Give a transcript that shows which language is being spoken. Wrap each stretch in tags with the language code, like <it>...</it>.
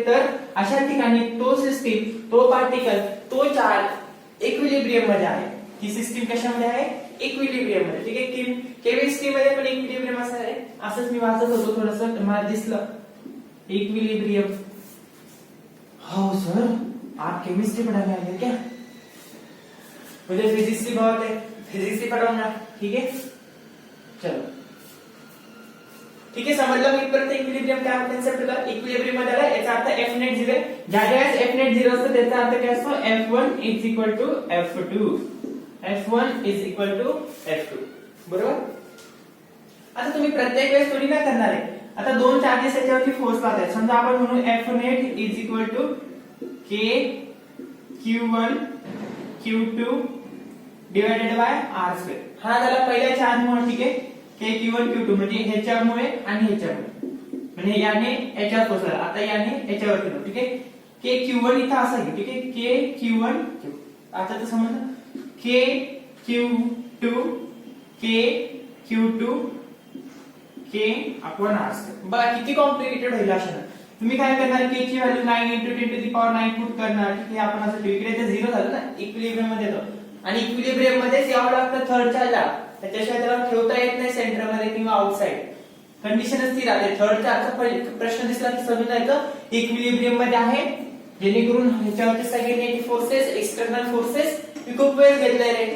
<mr>तर अशा ठिकाणी तो सिस्टीम, तो पार्टिकल, तो चार्ज इक्विलिब्रियम मध्ये आहे. ही सिस्टीम कशामध्ये आहे इक्विलिब्रियम मध्ये. ठीक आहे, केमिस्ट्री मध्ये पण इक्विलिब्रियम असं आहे. असंच मी वाचत होतो थोडंसं मला दिसलं इक्विलिब्रियम.</mr> <hi>हो सर आप केमिस्ट्री पढ़ाने आए हैं क्या? मुझे फिजिक्स की बहुत है, फिजिक्स ही पढ़ाऊंगा. ठीक है चलो.</hi> <mr>ठीक आहे, समजलं मी परत इक्विलिब्रियम काय कन्सेप्ट होता. इक्विलिब्रियम मध्ये आला याचा अर्थ एफ नेट 0. ज्यावेळेस एफ नेट 0 असतो त्याचा अर्थ काय असतो F1 is equal to F2. F1 is equal to F2. बरोबर. आता तुम्ही प्रत्येक वेळेस थोडी ना करणार आहे. आता दोन चार्जेस याच्यावरती फोर्स लावतात. समजा आपण म्हणू F net is equal to K Q1 Q2 divided by R2. हा झाला पहिल्या चार्ज मुळे. ठीक आहे, K Q1 Q2 म्हणजे ह्याच्यामुळे आणि ह्याच्यामुळे, म्हणजे याने याच्यावर फोर्स आला. आता याने याच्यावर केलं. ठीक आहे, K Q1 इथं असा घेऊ. ठीक आहे, K Q1 Q. आता तर समजलं K Q2 K Q2 K upon R2. बघा किती कॉम्प्लिकेटेड होईल अशा. तुम्ही काय करणार K ची व्हॅल्यू 9 × 10⁹ पुट करणार. ठीक आहे, आपण असं ठेवू. इकडे ते 0 झालं ना, इक्विलिब्रियम मध्ये येतो आणि इक्विलिब्रियम मध्येच यावं लागतं थर्ड चार्जला. त्याच्याशिवाय त्याला ठेवता येत नाही सेंटर मध्ये किंवा आउटसाइड. कंडिशनच ती राहते. थर्ड चार्जचा प्रश्न दिसला की समजायचं इक्विलिब्रियम मध्ये आहे, जेणेकरून ह्याच्यावरचे सगळे नेट फोर्सेस, एक्सटर्नल फोर्सेस मी खूप वेळ घेतलाय रे.</mr>